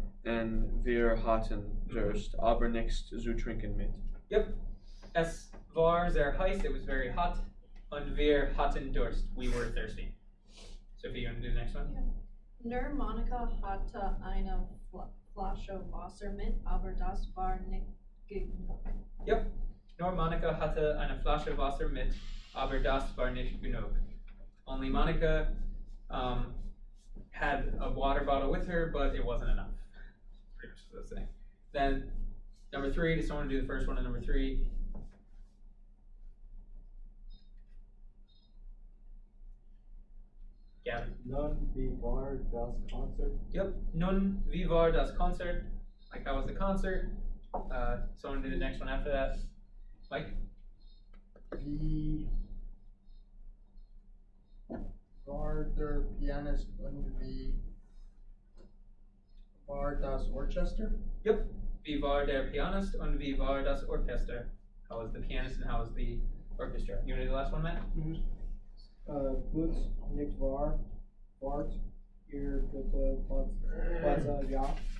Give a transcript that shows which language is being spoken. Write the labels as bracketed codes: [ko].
[de] Und wir hatten Durst, aber nichts zu trinken mit. Yep. Es war sehr heiß, [en] it was very hot. [de] Und wir hatten Durst, [en] we were thirsty. Sophie, you want to do the next one? [de] Nur Monika hatte eine Flasche Wasser mit, aber das war nicht genug. [en] Yep. [de] Nur Monika hatte eine Flasche Wasser mit, aber das war nicht genug. [en] Only Monica had a water bottle with her, but it wasn't enough. Pretty much what I was saying. Then, number 3, does someone do the first one on number 3? Gavin. [de] Nun, wie war das Konzert? Yep. Nun, wie war das Konzert? [en] Like, how was the concert? Someone do the next one after that. Mike? [de] Wie war der Pianist und wie war das Orchester? [en] Yep. [de] Wie war der Pianist und wie war das Orchester? [en] How was the pianist and how was the orchestra? You want to do the last one, Matt? [de] Gut, nicht wahr, wart, ihr gute Platz, ja.